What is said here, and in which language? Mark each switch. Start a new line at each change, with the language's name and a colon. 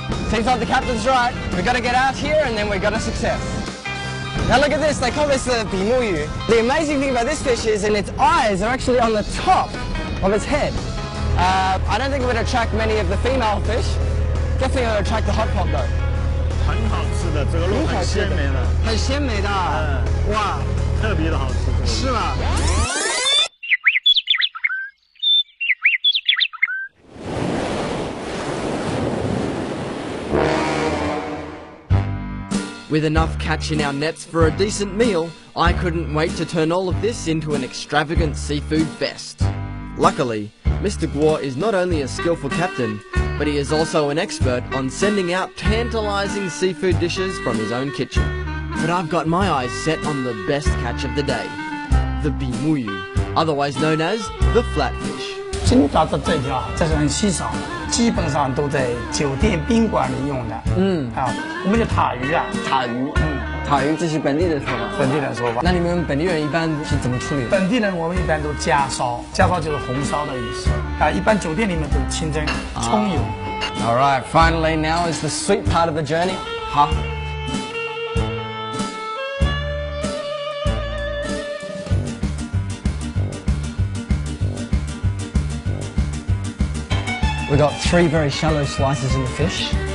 English: Seems like the captain's right. We've got to get out here and then we've got a success. Now look at this, they call this the 比目鱼. The amazing thing about this fish is its eyes are actually on the top of its head. I don't think it would attract many of the female fish. Definitely would attract the hot pot though.
Chinese: 很好吃的，这个肉很鲜美的，很鲜美的，哇，特别的好吃。是吗？
English: With enough catch in our nets for a decent meal, I couldn't wait to turn all of this into an extravagant seafood fest. Luckily, Mr. Guo is not only a skillful captain, but he is also an expert on sending out tantalizing seafood dishes from his own kitchen. But I've got my eyes set on the best catch of the day, the bimuyu, otherwise known as the flatfish.
Chinese: 金爪子这条，这是很稀少的，基本上都在酒店宾馆里用的。我们叫塔鱼啊，塔鱼，塔鱼这是本地的说法。本地人说法。那你们本地人一般是怎么处理的？本地人我们一般都加烧，加烧就是红烧的意思啊。一般酒店里面都清蒸葱油。
English: All right, finally now is the sweet part of the journey.
Chinese: 好。
English: We got 3 very shallow slices in the fish.